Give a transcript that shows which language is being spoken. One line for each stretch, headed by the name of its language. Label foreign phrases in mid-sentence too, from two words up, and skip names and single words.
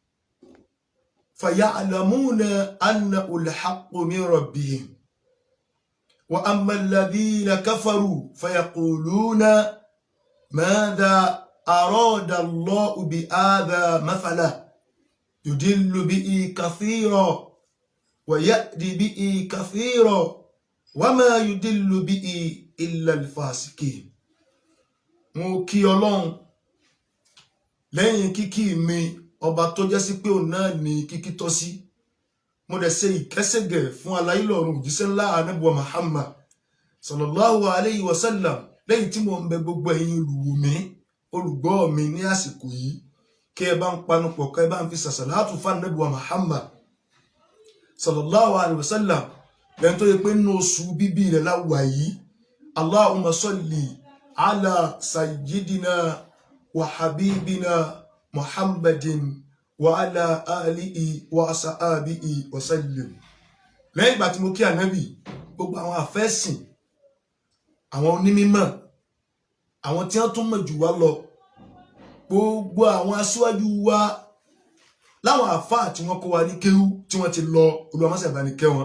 Arabic: فيعلمون أنه الحق من ربهم وأما الذين كفروا فيقولون ماذا أراد الله بهذا مثلا يدل به كثيرا ويأتي به كثيرا وما يدل به إلا الفاسقين.
Yoruba: mo kí Ọlọ́run lẹ́yìn kíkí mi ọba tó jẹ́ sí pé òun náà ni kíkí tọ́ sí. Mo dẹ̀ ṣe ìkẹ́sẹ̀gẹ̀ fún aláìlọ́run òjíṣẹ́ ńlá Ànábì Muhammad
Arabic: صلى الله عليه وسلم
Yoruba: lẹ́yìn tí mo ń bẹ gbogbo ẹ̀yin olùwò mi olùgbọ́ mi ní àsìkò yìí kí ẹ bá ń panupọ̀ kí ẹ bá ń fi sàṣàlátù fún Ànábì Muhammad
Arabic: صلى الله عليه وسلم
Yoruba: lẹ́yìn tó yẹ pé nínú oṣù bíbí rẹ̀ láwà yìí.
Arabic: اللهم صل على سيدنا وحبيبنا محمد وعلى آله وأصحابه وسلم.
Yoruba: Lẹ́yìn ìgbà tí mo kí Ànábì, gbogbo àwọn àfẹ́sìn, àwọn onímímọ̀, àwọn tí wọ́n tún mọ̀ jù wá lọ, gbogbo àwọn aṣíwájú wa láwọn àfáà tí wọ́n kọ́ wa ní kéwú tí wọ́n ti lọ, Olúwa má ṣe bá ní kẹ́ wọn.